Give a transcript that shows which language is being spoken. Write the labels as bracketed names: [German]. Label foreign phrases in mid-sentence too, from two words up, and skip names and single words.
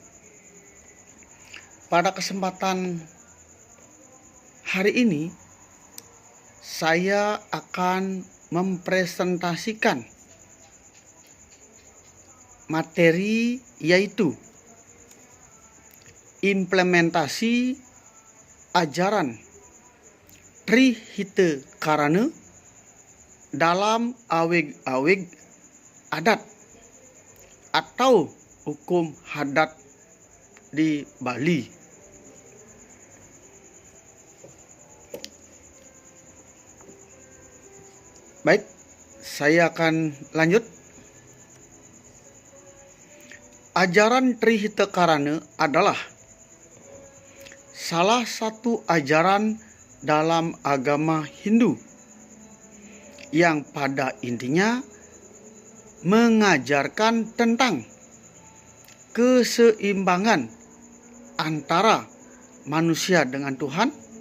[Indonesian] Pada kesempatan hari ini, saya akan mempresentasikan materi, yaitu implementasi ajaran Trihita Karana dalam awig-awig adat atau hukum adat di Bali. Baik, saya akan lanjut. Ajaran Trihita Karana adalah salah satu ajaran dalam agama Hindu yang pada intinya mengajarkan tentang keseimbangan antara manusia dengan Tuhan,